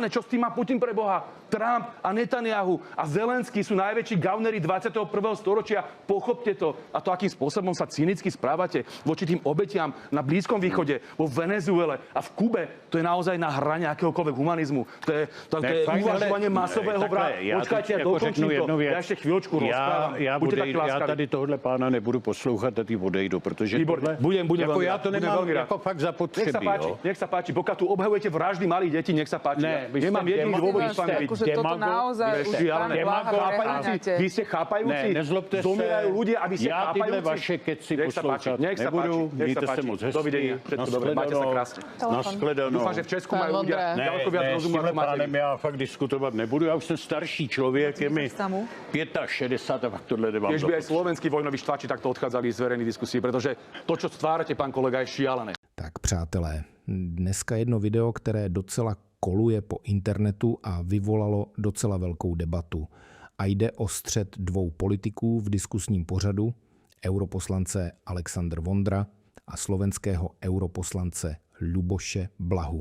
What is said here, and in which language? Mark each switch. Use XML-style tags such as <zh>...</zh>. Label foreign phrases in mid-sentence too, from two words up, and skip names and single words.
<sk>Čo s tým má Putin pre Boha? Trump a Netanyahu a Zelenský sú najväčší gaunery 21. storočia. Pochopte to. A to, akým spôsobom sa cynicky správate voči tým obetiam na Blízkom východe, vo Venezuele a v Kube, to je naozaj na hrane akéhokoľvek humanizmu. To je uvažovanie masového vraha. Počkajte, ja dokončím to. Ja ešte chvíľočku rozprávam.</sk> <cs>Já tady tohle pána nebudu poslouchat a ty odejdu, protože tohle... Budem jako já to nemám jako fakt zapotřebí.</cs> <sk>Nech sa páči. Pokiaľ tu obhajujete vraždy malých detí, nech sa páči. Nemám jediný dôvod s vami byť. Vy ste chápajúci? Zomierajú ľudia, aby ste chápajúci?</sk> <cs>Já tyhle vaše keci poslouchat nebudu. Mějte se moc hezky.</cs> <sk>Dovidenia. Všetko dobré. Máte sa krásne.</sk> <cs>Nashledanou.</cs> <sk>Dúfam, že v Česku majú ľudia ďaleko viac rozumu ako máte.</sk> <cs>Já fakt diskutovat nebudu. Já už jsem starší člověk, je mi 65 a fakt tohle nemám.</cs> <sk>Tiež by aj slovenskí vojnoví štváči takto odchádzali z verejných diskusí, pretože to, čo stvárate, pán kolega, je šialené.</sk> <cs>Tak přátelé, dneska jedno video, které docela koluje po internetu a vyvolalo docela velkou debatu. A jde o střet dvou politiků v diskusním pořadu, europoslance Alexandr Vondra a slovenského europoslance Ľuboše Blahu.</cs>